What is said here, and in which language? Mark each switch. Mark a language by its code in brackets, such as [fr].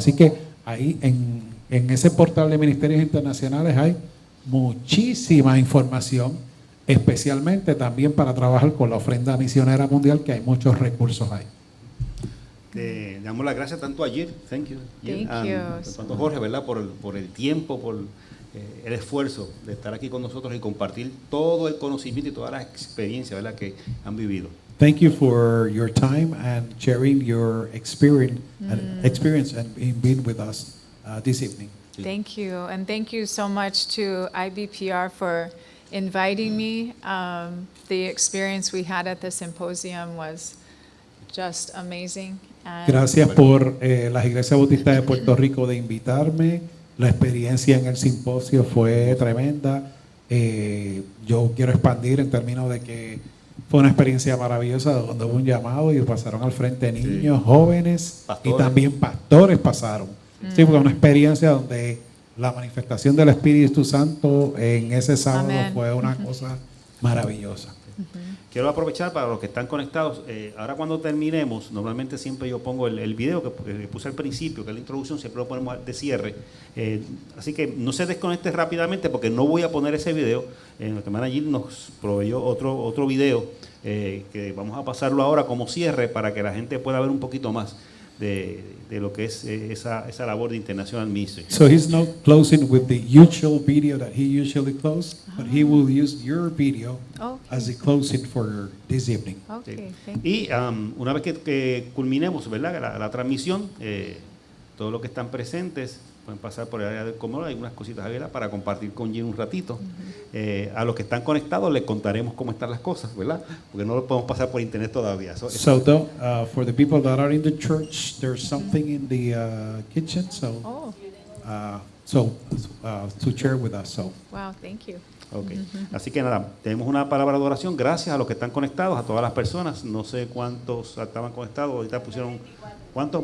[es] Así que ahí en ese portal de Ministerios Internacionales hay muchísima información, especialmente también para trabajar con la ofrenda misionera mundial, que hay muchos recursos ahí. Le damos las gracias tanto a Jill, [en] thank you, Jill, Thank you. [es] tanto a Jorge, ¿verdad? Por el tiempo, por el esfuerzo de estar aquí con nosotros y compartir todo el conocimiento y todas las experiencias, ¿verdad?, que han vivido. [en] Thank you for your time and sharing your experience and being with us this evening. Thank you, and thank you so much to IBPR for inviting me. The experience we had at the symposium was just amazing. And [es] Gracias por las Iglesias Bautistas de Puerto Rico de invitarme. La experiencia en el simposio fue tremenda. Yo quiero expandir en términos de que fue una experiencia maravillosa donde hubo un llamado y pasaron al frente niños, jóvenes Pastores. y también pastores pasaron. Sí, porque una experiencia donde la manifestación del Espíritu Santo en ese sábado Amén. fue una cosa maravillosa. Quiero aprovechar para los que están conectados. Ahora cuando terminemos, normalmente siempre yo pongo el video que puse al principio, que es la introducción, siempre lo ponemos de cierre. Así que no se desconecte rápidamente porque no voy a poner ese video. La hermana Jill nos proveyó otro video que vamos a pasarlo ahora como cierre para que la gente pueda ver un poquito más de lo que es esa labor de International Ministry. [en] So he's not closing with the usual video that he usually closes, but he will use your video as the closing for this evening. Okay, thank you. [es] Y una vez que culminemos, ¿verdad?, la transmisión, todos los que están presentes pueden pasar por el área del comedor, hay unas cositas ¿verdad?, para compartir con Jill un ratito. A los que están conectados les contaremos cómo están las cosas, ¿verdad? Porque no lo podemos pasar por internet todavía. [en] So for the people that are in the church, there's something in the kitchen, so Oh, to share with us. So wow, thank you. Ok. [es] Así que nada, tenemos una palabra de oración. Gracias a los que están conectados, a todas las personas. No sé cuántos estaban conectados. Ahorita pusieron, ¿cuántos?